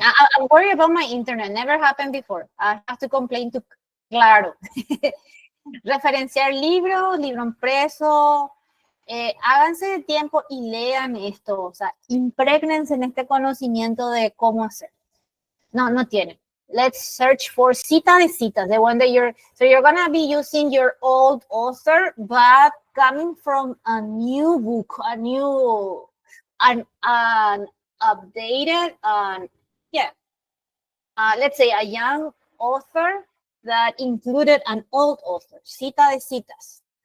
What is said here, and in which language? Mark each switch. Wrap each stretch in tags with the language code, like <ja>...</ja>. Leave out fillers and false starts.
<en>I'm worried about my internet. Never happened before. I have to complain to Claro.</en> <es>Referenciar libros, libro impreso. Háganse de tiempo y lean esto. O sea, imprégnense en este conocimiento de cómo hacer. No tienen.</es> <en>Let's search for cita de citas, the one that you're gonna be using your old author, but coming from a new book, an updated, let's say a young author that included an old author, cita de citas.</en>